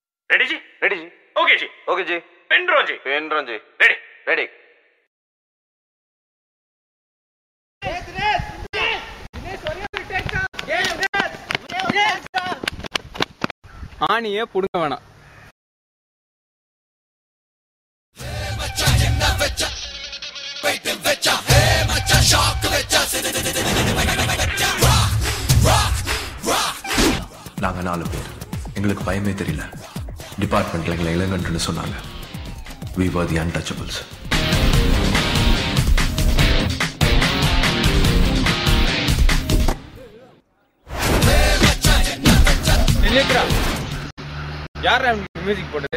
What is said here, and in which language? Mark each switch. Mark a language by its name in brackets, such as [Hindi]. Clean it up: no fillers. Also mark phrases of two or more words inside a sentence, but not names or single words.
[Hindi] रेडी जी? रेडी जी। ओके जी। ओके जी। पेन जी। जी। रेडी। रेडी। [Tamil] ஆணியே புடுங்க வேணாம். நாங்க 4 பேர். எங்களுக்கு பயமே தெரியல. டிபார்ட்மெண்ட்ல எங்களை இளங்கன்றுன்னு சொன்னாங்க. [English] We were the untouchables. [Tamil] யார் மியூசிக் போட்டது?